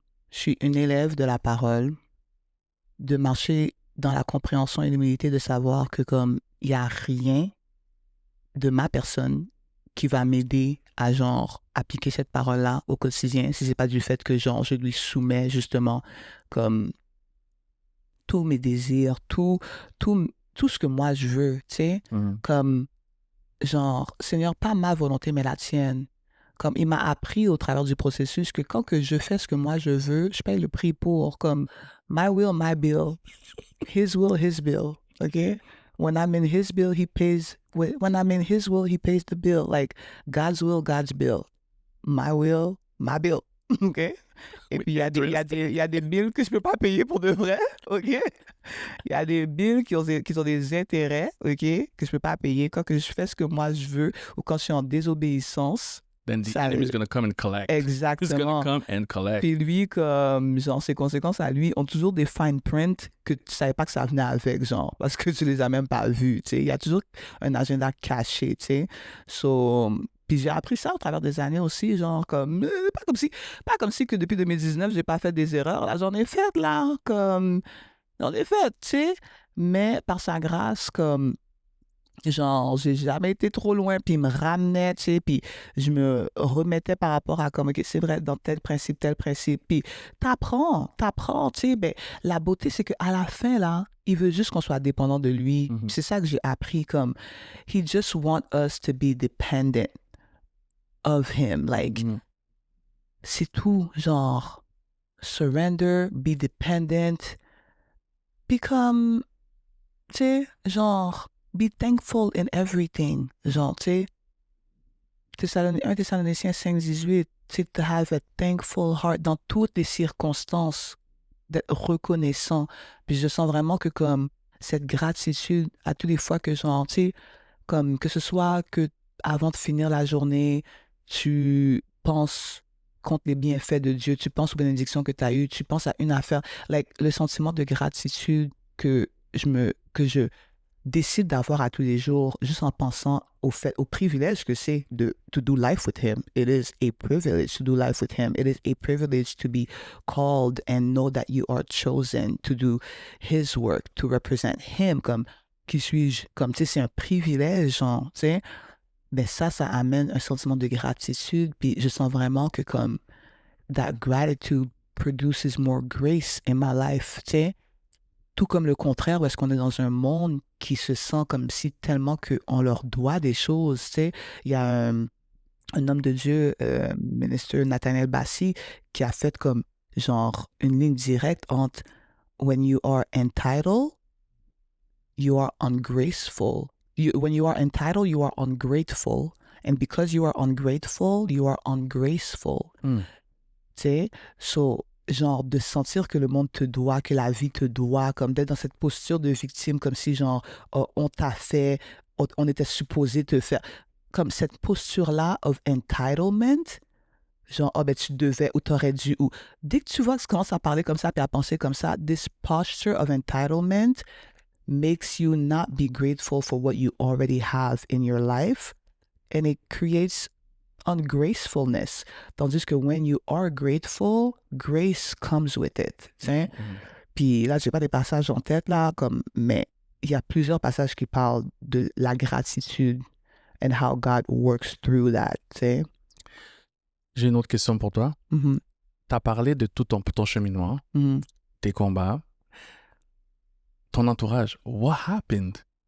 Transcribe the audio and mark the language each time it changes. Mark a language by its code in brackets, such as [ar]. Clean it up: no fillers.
[fr] Je suis une élève de la parole. De marcher dans la compréhension et l'humilité de savoir que comme il n'y a rien de ma personne qui va m'aider à genre appliquer cette parole-là au quotidien si c'est pas du fait que genre je lui soumets justement comme tous mes désirs, tout ce que moi je veux, tu sais, comme genre Seigneur, pas ma volonté mais la tienne. Comme il m'a appris au travers du processus que quand que je fais ce que moi je veux, je paye le prix pour comme [en] my will, my bill, his will, his bill, [fr] okay? [en] When I'm in his will, he pays. When I'm in his will, he pays the bill. Like God's will, God's bill. My will, my bill. OK? [fr] Et puis, il y a des bills que je peux pas payer pour de vrai. OK? Il y a des bills qui ont des intérêts, OK? Que je peux pas payer quand que je fais ce que moi je veux ou quand je suis en désobéissance. [en] Then the enemy is going to come and collect. [fr] Exactement. [en] He's going to come and collect. [fr] Puis lui, comme, genre, ses conséquences à lui ont toujours des fine print que tu savais pas que ça venait avec, genre, parce que tu les as même pas vus, tu sais. Il y a toujours un agenda caché, tu sais. So, Puis j'ai appris ça au travers des années aussi, genre comme pas comme si que depuis 2019 j'ai pas fait des erreurs. Là, j'en ai fait là, comme j'en ai fait, tu sais. Mais par sa grâce, comme genre j'ai jamais été trop loin, puis il me ramenait, tu sais, puis je me remettais par rapport à comme ok c'est vrai dans tel principe, puis t'apprends, tu sais. Ben la beauté c'est que à la fin là, il veut juste qu'on soit dépendant de lui. Mhm. C'est ça que j'ai appris comme [en] he just want us to be dependent of him. Like, Mhm. [fr] c'est tout. [en] Genre, surrender, be dependent, become, [fr] tu sais, [en] genre, be thankful in everything. [fr] Genre, tu sais, 1 Thessaloniciens 5:18, tu sais, [en] to have a thankful heart [fr] dans toutes les circonstances, d'être reconnaissant. Puis je sens vraiment que comme cette gratitude à toutes les fois que genre, tu sais, comme que ce soit que avant de finir la journée, tu penses contre les bienfaits de Dieu, tu penses aux bénédictions que tu as eues, tu penses à une affaire, like, le sentiment de gratitude que je décide d'avoir à tous les jours, juste en pensant au privilège que c'est de [en] to do life with him. It is a privilege to do life with him. It is a privilege to be called and know that you are chosen to do his work, to represent him. [fr] Comme, qui suis-je? Comme, tu sais, c'est un privilège, genre, tu sais. Mais ça amène un sentiment de gratitude, puis je sens vraiment que comme, [en] that gratitude produces more grace in my life, [fr] tu sais. Tout comme le contraire, où est-ce qu'on est dans un monde qui se sent comme si tellement qu'on leur doit des choses, tu sais. Il y a un homme de Dieu, ministre Nathaniel Bassi, qui a fait comme genre une ligne directe entre [en] when you are entitled, you are ungraceful. When you are entitled, you are ungrateful. And because you are ungrateful, you are ungraceful. Mm. [fr] Tu sais, so, genre de sentir que le monde te doit, que la vie te doit, comme d'être dans cette posture de victime, comme si genre on t'a fait, on était supposé te faire. Comme cette posture-là [en] of entitlement, [fr] genre, oh ben tu devais ou t'aurais dû, ou dès que tu vois que tu commences à parler comme ça puis à penser comme ça, [en] this posture of entitlement makes you not be grateful for what you already have in your life, and it creates ungracefulness. [fr] Tandis que [en] when you are grateful, grace comes with it. Mhm. [fr] Puis là, j'ai pas des passages en tête, là, comme, mais il y a plusieurs passages qui parlent de la gratitude [en] and how God works through that, [fr] tu sais. J'ai une autre question pour toi. Mhm, Tu as parlé de tout ton cheminement, mhm. tes combats, ton entourage. [en] What happened?